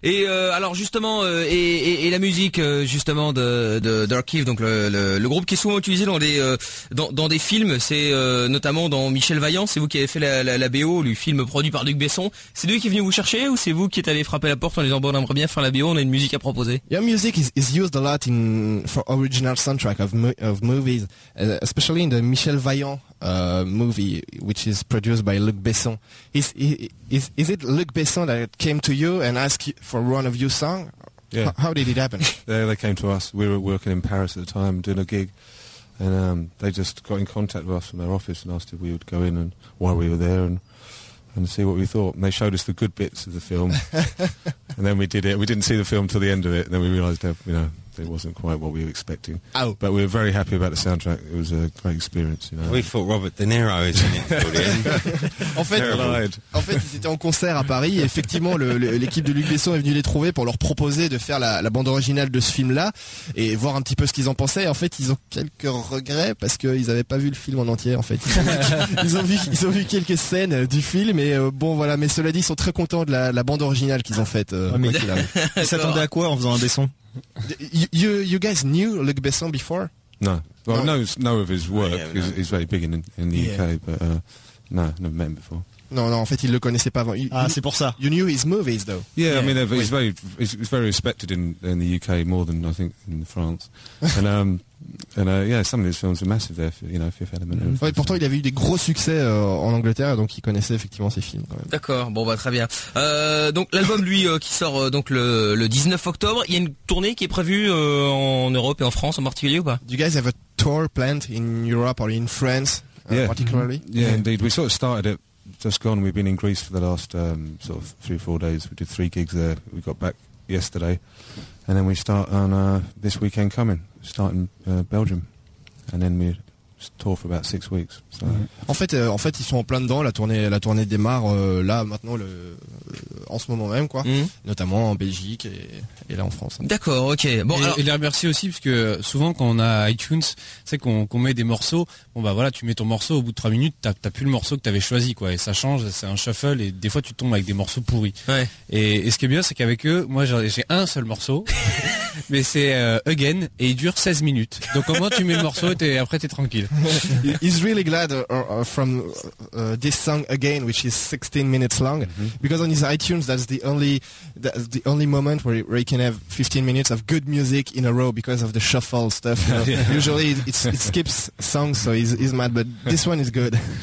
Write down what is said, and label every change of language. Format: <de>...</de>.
<fr>Et alors justement et la musique justement de d'Archive, donc le groupe qui est souvent utilisé dans des films, c'est notamment dans Michel Vaillant, c'est vous qui avez fait la BO, le film produit par Luc Besson. C'est lui qui est venu vous chercher ou c'est vous qui êtes allé frapper la porte en disant bon, on aimerait bien faire la BO, on a une musique à proposer?</fr> <en>Your music is used a lot in for original soundtrack of movies, especially in the Michel Vaillant movie, which is produced by Luc Besson. Is it Luc Besson that came to you and asked you for one of your songs? Yeah. How did it happen? They came to us. We were working in Paris at the time doing a gig. And they just got in contact with us from their office and asked if we would go in and why we were there and see what we thought. And they showed us the good bits of the film. And then we did it. We didn't see the film till the end of it. And then we realized, you know, it wasn't quite what we were expecting. Oh. But we were very happy about the soundtrack. It was a great experience. You know. We thought Robert De Niro is in it.</en> <fr>En fait, ils étaient en concert à Paris. Et effectivement, l'équipe de Luc Besson est venue les trouver pour leur proposer de faire la bande originale de ce film-là et voir un petit peu ce qu'ils en pensaient. Et en fait, ils ont quelques regrets parce qu'ils n'avaient pas vu le film en entier. En fait, ils ont vu quelques scènes du film. Et bon, voilà. Mais cela dit, ils sont très contents de la bande originale qu'ils ont faite. Ils s'attendaient à quoi en faisant un Besson?</fr> <en>You guys knew Luc Besson before? No. Well, no. Know of his work. Yeah, he's very big in the UK, but no, never met him before.</en> <fr>Non, en fait, il le connaissait pas avant. C'est pour ça.</fr> <en>You knew his movies, though. Yeah. I mean, he's very respected in the UK more than, I think, in France. And some of his films are massive there, you know, Fifth Element. Mm-hmm.</en> <fr>Ouais, pourtant, il avait eu des gros succès en Angleterre, donc il connaissait effectivement ses films. Quand même. D'accord, bon, bah, très bien. Donc, l'album, lui, qui sort donc le 19 octobre, il y a une tournée qui est prévue en Europe et en France en particulier ou pas?</fr> <en>Do you guys have a tour planned in Europe or in France, particularly? Yeah, indeed. We sort of started it. Just gone. We've been in Greece for the last sort of 3 or 4 days. We did 3 gigs there. We got back yesterday, and then we start on this weekend coming. Starting Belgium, and then we tour for about 6 weeks. So.</en> <fr>En fait, ils sont en plein dedans. La tournée démarre là maintenant, en ce moment même, quoi. Mm-hmm. Notamment en Belgique et là en France. Hein. D'accord. Ok. Bon. Et les remercier aussi parce que souvent quand on a iTunes, c'est qu'on met des morceaux. Bon bah voilà, tu mets ton morceau au bout de 3 minutes, t'as plus le morceau que t'avais choisi, quoi. Et ça change, c'est un shuffle et des fois tu tombes avec des morceaux pourris. Ouais. Et ce qui est bien, c'est qu'avec eux, moi j'ai un seul morceau, mais c'est Again et il dure 16 minutes. Donc au moins tu mets le morceau et après t'es tranquille.</fr> <en>He's really glad from this song Again, which is 16 minutes long, mm-hmm. because on his iTunes that's the only moment where he can have 15 minutes of good music in a row because of the shuffle stuff. You know? Yeah. Usually it skips songs. So he's mad, but this one is good.</en>